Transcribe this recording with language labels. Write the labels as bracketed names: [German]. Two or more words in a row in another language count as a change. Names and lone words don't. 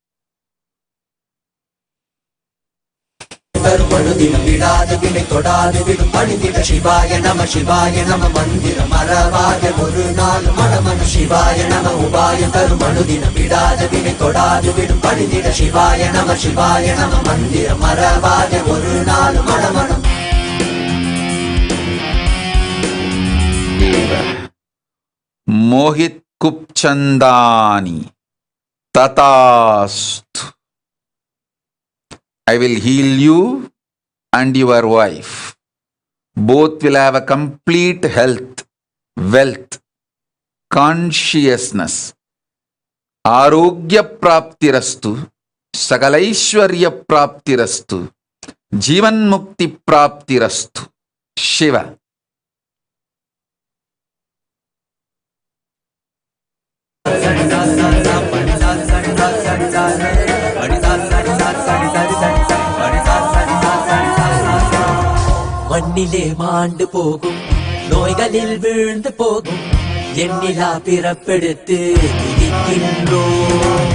[Tamil] தருமனுதினம் விடாது வினை தொடாது விடும் பணிந்திட [Sanskrit] शिवाय नम शिवाय नम [Tamil] மந்திரம் மறவாத ஒரு நாள் மனமன [Sanskrit] शिवाय नम [Tamil] உபாய தருமனுதினம் விடாது வினை தொடாது விடும் பணிந்திட [Sanskrit] शिवाय नम [Tamil] மந்திரம் மறவாத ஒரு நாள் மனமனம். [Sanskrit] மோஹித் குப்சந்தானி ததாஸ்து. [English] I will heal you and your wife. Both will have a complete health, wealth, consciousness. [Sanskrit] आरोग्य प्राप्तिरस्तु, सकलैश्वर्य प्राप्तिरस्तु, जीवन मुक्ति प्राप्तिरस्तु. Shiva. [Tamil] மண்ணிலே மாண்டு போகும், நோய்களில் வீழ்ந்து போகும், எண்ணிலா பிறப்பெடுத்து துதிக்கின்றோம்.